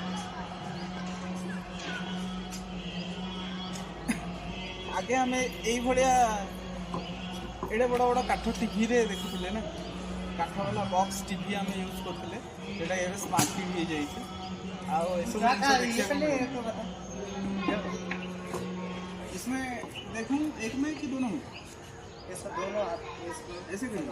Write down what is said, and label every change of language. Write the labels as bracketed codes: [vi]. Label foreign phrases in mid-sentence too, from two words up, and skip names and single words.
[or] ଆଗେ ଆମେ ଏଇଭଳିଆ ଏଡ଼େ ବଡ଼ ବଡ଼ କାଠ ଟିଭିରେ ଦେଖୁଥିଲେ ନା, କାଠ ବାଲା [en] box TV [or] ଆମେ ୟୁଜ୍ କରୁଥିଲେ, ଯେଉଁଟା ଏବେ [en] smart TV [or] ହେଇଯାଇଛି। ଆଉ ଏସବୁ ଜିନିଷ ଦେଖିବାକୁ [hi] इसमें देखूं एक में कि दोनों में? ऐसा दोनों ऐसे करिए।